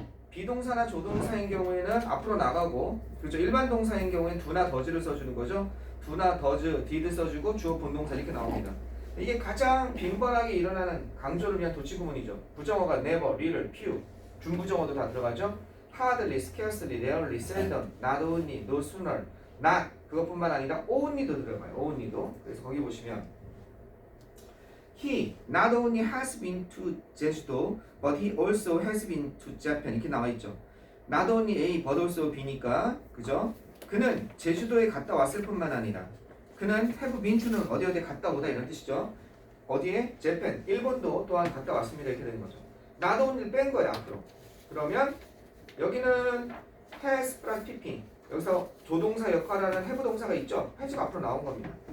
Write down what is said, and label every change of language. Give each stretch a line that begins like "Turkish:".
Korean: 비동사나 조동사인 경우에는 앞으로 나가고 그렇죠. 일반 동사인 경우에는 do나 does를 써주는 거죠. do나 does, did 써주고 주어 본동사 이렇게 나옵니다. 이게 가장 빈번하게 일어나는 강조를 위한 도치구문이죠. 부정어가 never, little, few, 준부정어도 다 들어가죠. hardly, scarcely, rarely, seldom, not only, no sooner, not 그것뿐만 아니라 only도 들어가요. only도. 그래서 거기 보시면
English: He not only has been to 제주도, but he also has been to Japan
Korean: 이렇게 나와 있죠.
English: Not only A, but also B니까 그죠?
Korean: 그는 제주도에 갔다 왔을 뿐만 아니라 그는 have been to는 어디 갔다 오다 이런 뜻이죠. 어디에? 재팬, 일본도 또한 갔다 왔습니다 이렇게 되는 거죠. not only를 뺀 거예요 앞으로. 그러면 여기는 has 플러스 PP 여기서 조동사 역할을 하는 have 동사가 있죠. has가 앞으로 나온 겁니다.